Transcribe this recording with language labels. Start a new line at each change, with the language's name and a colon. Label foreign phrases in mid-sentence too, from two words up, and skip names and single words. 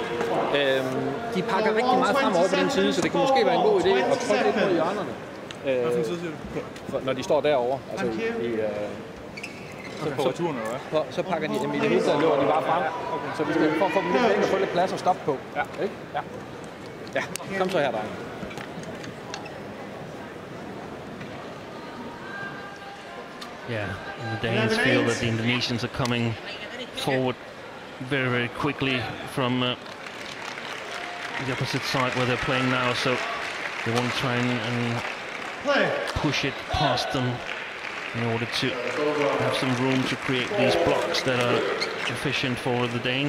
Danish: De pakker rigtig meget frem over på den side, så det kan måske være en god idé at trykke lidt på hjørnerne. Hvilken side siger du? Når de står derovre. Altså så pakker de dem i det hele taget, løber de bare frem. Okay. Så vi skal for at få dem lidt væk og få lidt plads og stoppe på. Ja. Ikke? Ja. Ja, kom så her, drenge.
English: Yeah, and the Danes feel that the Indonesians are coming forward very, very quickly from the opposite side where they're playing now, so they want to try and push it past them in order to have some room to create these blocks that are efficient for the Danes.